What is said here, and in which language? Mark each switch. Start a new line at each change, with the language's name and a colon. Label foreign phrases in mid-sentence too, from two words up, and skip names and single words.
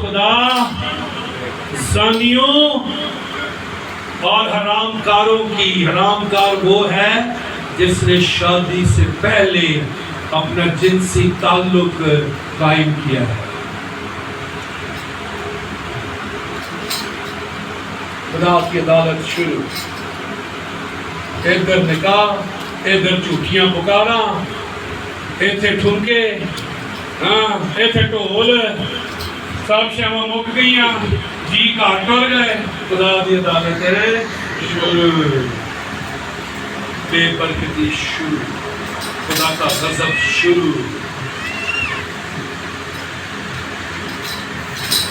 Urdu: خدا زانیوں اور حرام کاروں کی، حرام کار وہ ہے جس نے شادی سے پہلے اپنا جنسی تعلق قائم کیا ہے۔ خدا کی عدالت شروع، ادھر نکاح، ادھر جھوٹیاں پکارا،
Punjabi: ایتھے ٹھمکے، ایتھے ٹول، سب شیواں مک گئیاں، جی گھر ٹر گئے۔ خدا دی عدالت شروع، بے برکتی شروع،
Urdu: خدا کا غضب شروع۔